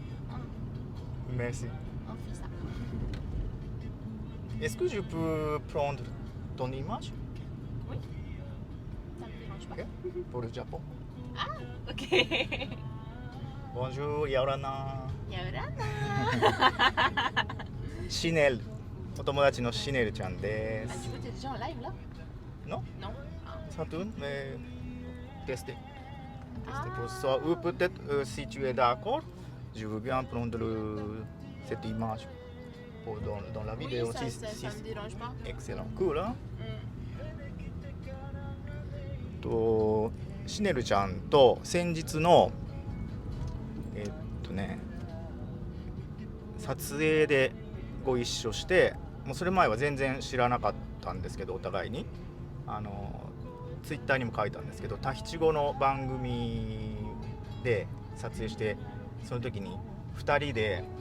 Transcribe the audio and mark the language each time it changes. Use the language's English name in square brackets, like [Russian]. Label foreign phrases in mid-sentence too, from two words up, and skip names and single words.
[French] Merci. on fait ça. Est-ce que je peux prendre ton image Oui, ça me dérange pas. pour le Japon? Ah, ok. Bonjour, Yorana. Yorana. [Japanese] シネル、お友達のシネルちゃんで Ah, す。 [French] du coup, t'es déjà en live là? Non? Non. Ah. Saturne, mais tester. Ah. Pour ça, ou peut-être si tu es d'accord, je veux bien prendre cette image pour dans la Oui, vidéo. ça, Si- ça, si- ça me dérange pas. Excellent, cool, hein? Mm. [Japanese] とシネルちゃんと先日の撮影でご一緒して、もうそれ前は全然知らなかったんですけど、お互いにツイッターにも書いたんですけど、タヒチ語の番組で撮影して、その時に2人で